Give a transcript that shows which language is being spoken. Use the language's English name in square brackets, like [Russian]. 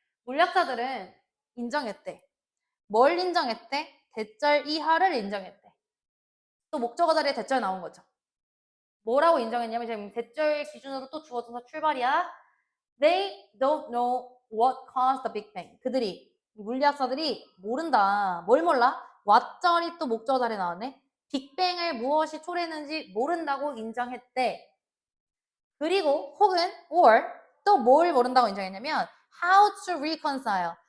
[Korean] 물리학자들은 인정했대. 뭘 인정했대? 대절 이하를 인정했대. 또 목적어 자리에 대절 나온 거죠. 뭐라고 인정했냐면 지금 대절 기준으로 또 주어 동사 출발이야. [English] They don't know what caused the Big Bang. [Korean] 그들이 물리학자들이 모른다. 뭘 몰라? what절이 또 목적어 자리에 나왔네. 빅뱅을 무엇이 초래했는지 모른다고 인정했대. 그리고 혹은 or 또 뭘 모른다고 인정했냐면 how to reconcile.